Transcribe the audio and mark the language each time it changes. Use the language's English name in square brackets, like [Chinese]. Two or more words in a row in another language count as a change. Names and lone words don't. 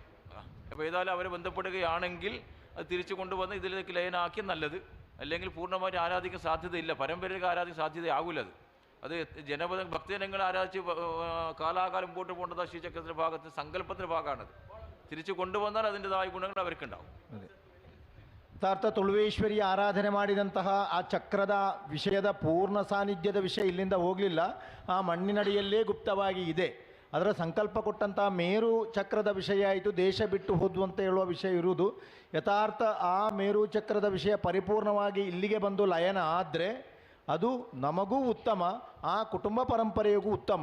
[Malayalam] അപ്പോൾ ഏതായാലും അവരെ ബന്ധപ്പെടുകയാണെങ്കിൽ അത് തിരിച്ചു കൊണ്ടുവന്ന് ഇതിലേക്ക് ലയനാക്കി നല്ലത്. അല്ലെങ്കിൽ പൂർണ്ണമായിട്ട് ആരാധിക്കാൻ സാധ്യതയില്ല, പരമ്പരയ്ക്ക് ആരാധിക്കാൻ സാധ്യതയാകില്ല. അത് ഭക്തജനങ്ങൾ ആരാധിച്ച് കാലാകാലം മുമ്പോട്ട് പോകേണ്ടത് ശ്രീചക്രത്തിൻ്റെ ഭാഗത്ത് സങ്കല്പത്തിൻ്റെ ഭാഗമാണത്. തിരിച്ചു കൊണ്ടുവന്നാൽ അതിൻ്റെതായ ഗുണങ്ങൾ അവർക്കുണ്ടാവും. [Kannada] ಯಥಾರ್ಥ ತುಳುವೇಶ್ವರಿ ಆರಾಧನೆ ಮಾಡಿದಂತಹ ಆ ಚಕ್ರದ ವಿಷಯದ ಪೂರ್ಣ ಸಾನ್ನಿಧ್ಯದ ವಿಷಯ ಇಲ್ಲಿಂದ ಹೋಗಲಿಲ್ಲ, ಆ ಮಣ್ಣಿನಡಿಯಲ್ಲೇ ಗುಪ್ತವಾಗಿ ಇದೆ. ಅದರ ಸಂಕಲ್ಪ ಕೊಟ್ಟಂತಹ ಮೇರು ಚಕ್ರದ ವಿಷಯ ಆಯಿತು, ದೇಶ ಬಿಟ್ಟು ಹೋದ್ವು ಅಂತ ಹೇಳುವ ವಿಷಯ ಇರುವುದು. ಯಥಾರ್ಥ ಆ ಮೇರು ಚಕ್ರದ ವಿಷಯ ಪರಿಪೂರ್ಣವಾಗಿ ಇಲ್ಲಿಗೆ ಬಂದು ಲಯನ ಆದರೆ ಅದು ನಮಗೂ ಉತ್ತಮ, ಆ ಕುಟುಂಬ ಪರಂಪರೆಗೂ ಉತ್ತಮ.